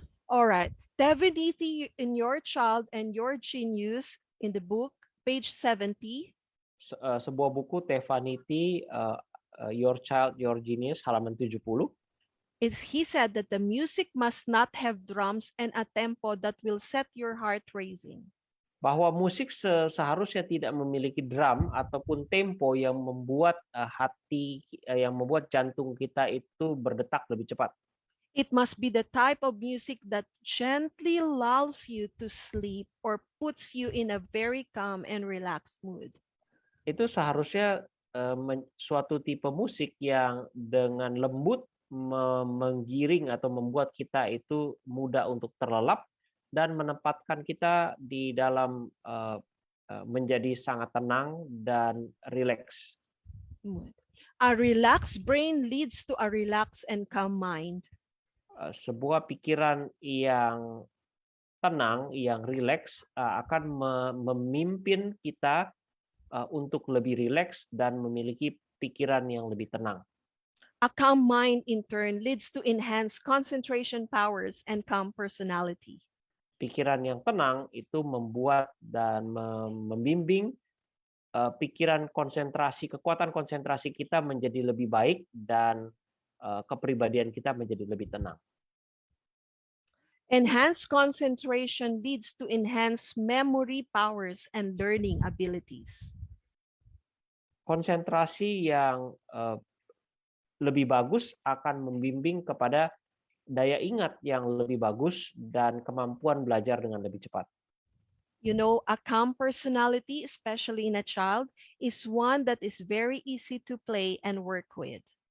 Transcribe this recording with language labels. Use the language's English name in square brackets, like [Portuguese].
[English] All right. Divinity in Your Child and Your Genius in the book, page 70. [Indonesian] Sebuah buku Tevaniti, Your Child, Your Genius, halaman 70. [English] He said that the music must not have drums and a tempo that will set your heart racing. [Indonesian] Bahwa musik seharusnya tidak memiliki drum ataupun tempo yang membuat yang membuat jantung kita itu berdetak lebih cepat. [English] It must be the type of music that gently lulls you to sleep or puts you in a very calm and relaxed mood. [Indonesian] Itu seharusnya suatu tipe musik yang dengan lembut menggiring atau membuat kita itu mudah untuk terlelap dan menempatkan kita di dalam menjadi sangat tenang dan rileks. [English] A relaxed brain leads to a relaxed and calm mind. [Indonesian] Sebuah pikiran yang tenang, yang rileks akan memimpin kita untuk lebih rileks dan memiliki pikiran yang lebih tenang. [English] A calm mind in turn leads to enhanced concentration powers and calm personality. [Indonesian] Pikiran yang tenang itu membuat dan membimbing pikiran konsentrasi, kekuatan konsentrasi kita menjadi lebih baik dan kepribadian kita menjadi lebih tenang. [English] Enhanced concentration leads to enhanced memory powers and learning abilities. [Indonesian] Konsentrasi yang lebih bagus akan membimbing kepada daya ingat yang lebih bagus dan kemampuan belajar dengan lebih cepat. [English] You know, a calm personality, especially in a child, is one that is very easy to play and work with.